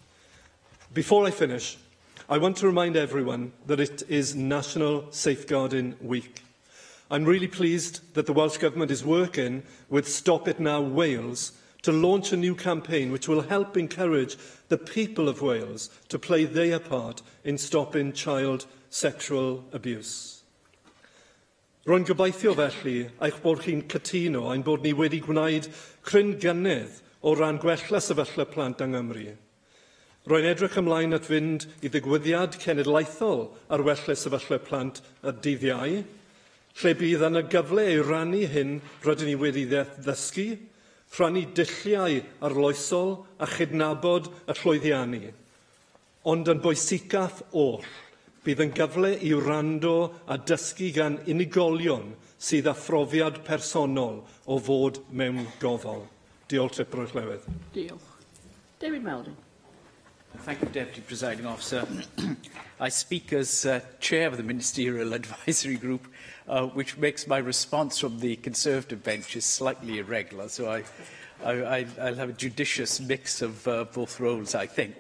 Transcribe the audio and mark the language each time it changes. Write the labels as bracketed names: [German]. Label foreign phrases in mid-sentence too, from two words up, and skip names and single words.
[English] Before I finish, I want to remind everyone that it is National Safeguarding Week. I'm really pleased that the Welsh Government is working with Stop It Now Wales to launch a new campaign which will help encourage the people of Wales to play their part in stopping child sexual abuse. [Welsh] Rwy'n gobeithio felly eich bod chi'n cytuno ein bod ni wedi gwneud cryn gynnydd o ran gwella sefyllfa plant yng Nghymru. Rwy'n edrych ymlaen at fynd i ddigwyddiad cenedlaethol ar wella sefyllfa plant y dydd Iau, lle bydd yna gyfle i rannu hyn rydyn ni wedi ddysgu, rhannu dulliau arloesol a chydnabod y llwyddiannu. Ond yn bwysicaf oll, bydd yn gyfle i wrando a dysgu gan unigolion sydd â phrofiad personol o fod mewn gofal. Diolch Tipper Llewydd. Diolch. David Melding. [English] Thank you, Deputy Presiding Officer. I speak as Chair of the Ministerial Advisory Group, which makes my response from the Conservative benches slightly irregular, so I'll have a judicious mix of both roles, I think.